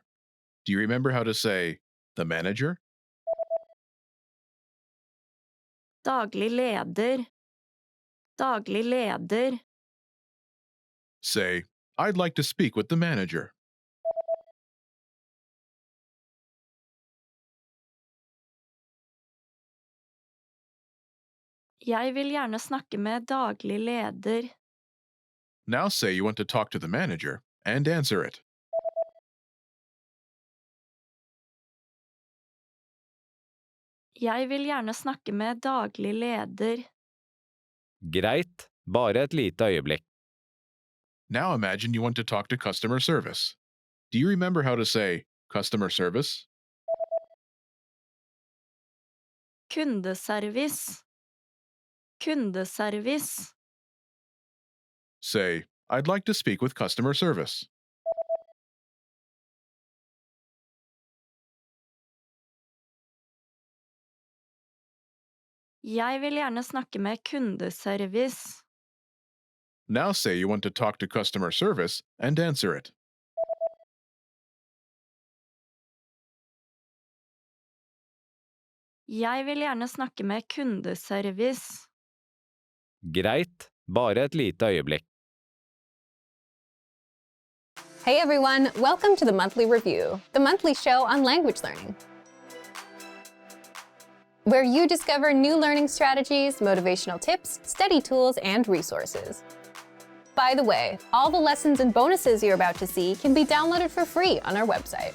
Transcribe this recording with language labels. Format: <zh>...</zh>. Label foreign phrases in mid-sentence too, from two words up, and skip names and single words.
<en>Do you remember how to say, the manager?</en> <no>Daglig leder. Daglig leder.</no> <en>Say, I'd like to speak with the manager.</en> <no>Jeg vil gjerne snakke med daglig leder.</no> <en>Now say you want to talk to the manager and answer it.</en> <no>Jeg vil gjerne snakke med daglig leder. Greit, bare et lite øyeblikk.</no> <en>Now imagine you want to talk to customer service. Do you remember how to say customer service?</en> <no>Kundeservice. Kundeservice.</no> <en>Say, I'd like to speak with customer service.</en> <no>Jeg vil gjerne snakke med kundeservice.</no> <en>Now say you want to talk to customer service and answer it.</en> <no>Jeg vil gjerne snakke med kundeservice. Greit, bare et lite øyeblikk.</no> <en>Hey everyone, welcome to the Monthly Review, the monthly show on language learning, where you discover new learning strategies, motivational tips, study tools, and resources. By the way, all the lessons and bonuses you're about to see can be downloaded for free on our website.</en>